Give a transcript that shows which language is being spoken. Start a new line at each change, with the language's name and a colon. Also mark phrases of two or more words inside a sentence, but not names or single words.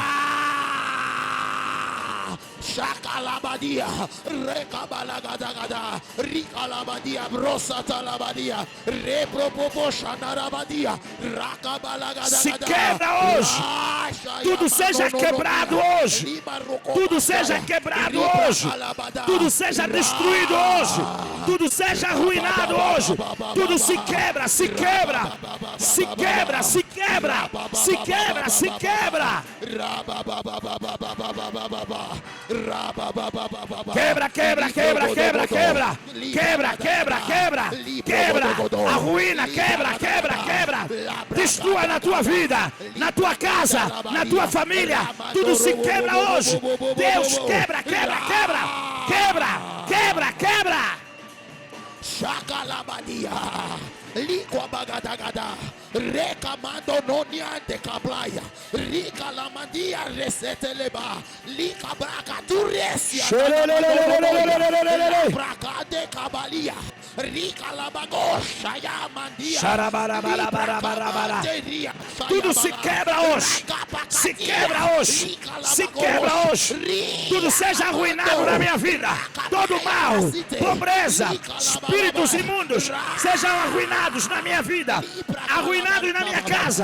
Portuguese: Shakalabadia, Rekabalagadagada, Rikalabadia, Brosatalabadia, Repropoposhanarabadia, Rakabalagada. Se quebra hoje. Tudo seja quebrado hoje. Tudo seja quebrado hoje. Tudo seja destruído hoje. Tudo seja arruinado hoje. Tudo se quebra, se quebra. Se quebra, se quebra. Se quebra, se quebra. Quebra, quebra, quebra, quebra, quebra. Quebra, quebra, quebra. Quebra. Arruína, quebra, quebra, quebra. Destrua na tua vida, na tua casa, na tua família. Tudo se quebra hoje. Deus quebra, quebra, quebra. Quebra, quebra, quebra. Shakalabadia, Liqua Bagadagada, Recamando Noniante Cablaya, Rica Lamadia Reseteleba, Lica Braca Turesia, Braca de Cabalia, Rica Labagosha, Yamandia, tudo se quebra hoje. Se quebra hoje. Se quebra hoje. Tudo seja arruinado na minha vida. Todo mal, pobreza, espíritos imundos sejam arruinados na minha vida, arruinados na minha casa.